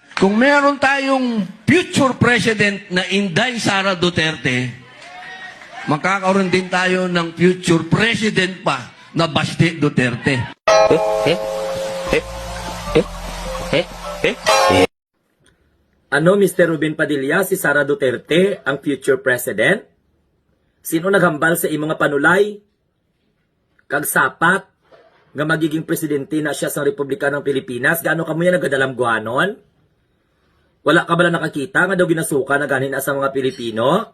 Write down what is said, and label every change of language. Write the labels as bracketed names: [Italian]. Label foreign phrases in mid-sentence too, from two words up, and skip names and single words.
[Filipino] Kung meron tayong future president na Inday Sara Duterte, magkakaroon din tayo ng future president pa na Basti Duterte. Ano, Mr. Ruben Padilla, si Sara Duterte ang future president? [Hiligaynon] Sino naghambal sa imong nga panulay? Kag sapat nga magiging presidente na siya [Filipino] sa Republika ng Pilipinas, [Hiligaynon] gaano kamo yan nagadalamguhanon? Wala ka ba na nakakita nga daw ginasuka na ganin sa mga Pilipino?